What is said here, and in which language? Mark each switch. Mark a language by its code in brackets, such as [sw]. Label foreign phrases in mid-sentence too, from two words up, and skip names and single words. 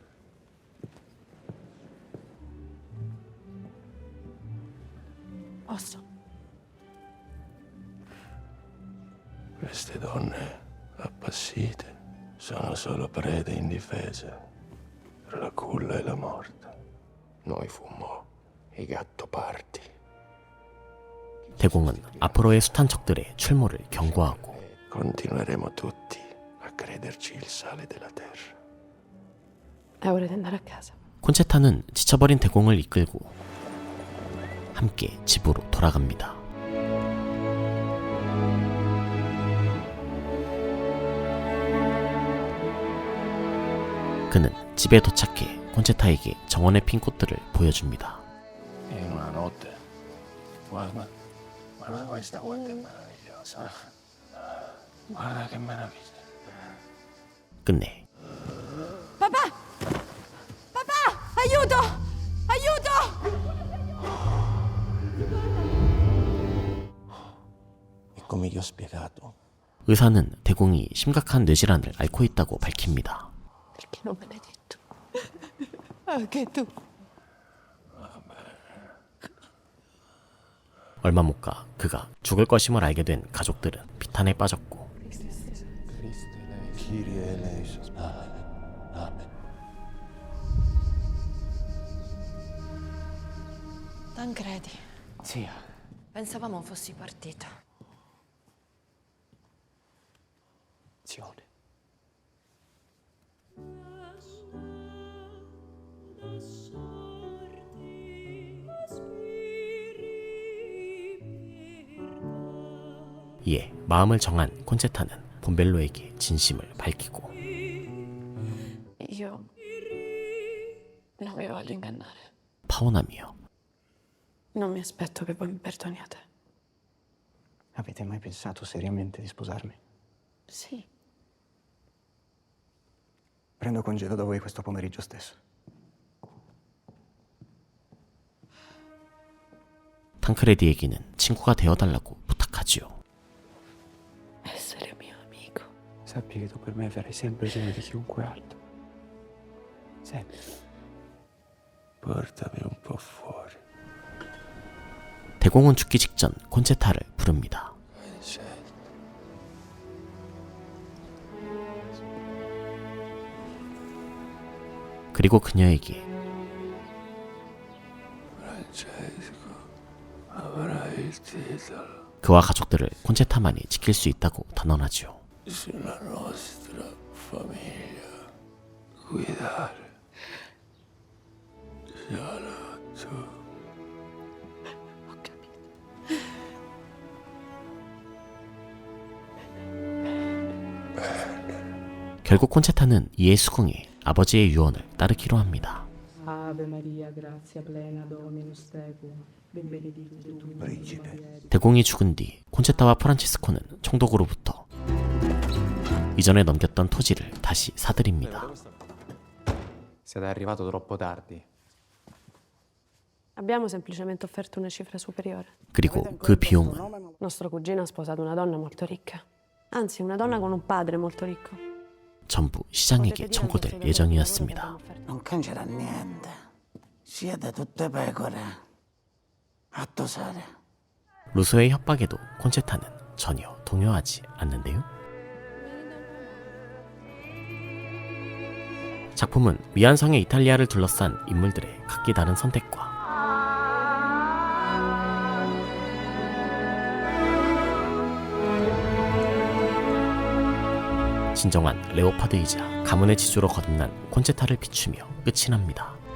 [it] Posso? Queste donne appassite sono solo prede indifese tra la culla e la morte. Noi fummo i gattopardi. [ko] 대공은 앞으로의 숱한 적들의 출몰을 경고하고 [it] Continueremo tutti a crederci il sale della terra. È ora di andare a casa. [ko] 콘체타는 지쳐버린 대공을 이끌고 함께 집으로 돌아갑니다. 그는 집에 도착해 콘체타에게 정원에 핀 꽃들을 보여줍니다. [it] In una notte. Guarda questa, guarda che meravigliosa. Guarda che meraviglia. [ko] 끝내 [it] Papà! Papà! Aiuto! Aiuto! E come gli ho spiegato, [ko] 의사는 대공이 심각한 뇌질환을 앓고 있다고 밝힙니다. [it] Perché non me l'hai detto? Anche tu. [ko] 얼마 못 가 그가 죽을 것임을 알게 된 가족들은 비탄에 빠졌고 [el] Kyrie eleison. Amen. [it] Tancredi, Zia, pensavamo fossi partito. Zione. [ko] 이에 마음을 정한 콘체타는 본벨로에게 진심을 밝히고 [it] Io non vi voglio ingannare. [ko] 파혼하며 [it] Non mi aspetto che voi mi perdoniate. Avete mai pensato seriamente di sposarmi? Sì. Prendo congedo da voi questo pomeriggio stesso. [ko] 탕크레디에게는 친구가 되어달라고 부탁하지요. [it] Essere mio amico. Sappi che tu per me farai sempre prima di chiunque altro. Sempre. Portami un po' fuori. [ko] 대공은 죽기 직전 콘체타를 부릅니다. 그리고 그녀에게 그와 가족들을 콘체타만이 지킬 수 있다고 단언하지요. [it] Sulla nostra famiglia guidare solo tu. Ho capito. [ko] 결국 콘체타는 이에 수긍해 아버지의 유언을 따르기로 합니다. [la] Ave Maria, grazia plena, Dominus tecum, benedicta tu in mulieribus. [ko] 대공이 죽은 뒤 콘체타와 프란체스코는 총독으로부터 이전에 넘겼던 토지를 다시 사들입니다. [it] Siete arrivato troppo tardi. Abbiamo semplicemente offerto una cifra superiore. [ko] 그리고 그 비용은 [it] Nostro cugino ha sposato una donna molto ricca. Anzi, una donna con un padre molto ricco. [ko] 전부 시장에게 청구될 예정이었습니다. [it] Non cancerà niente. Siete tutte pecore. A tosare. [ko] 루소의 협박에도 콘체타는 전혀 동요하지 않는데요. 작품은 미안성의 이탈리아를 둘러싼 인물들의 각기 다른 선택과 진정한 레오파드이자 가문의 지주로 거듭난 콘체타를 비추며 끝이 납니다.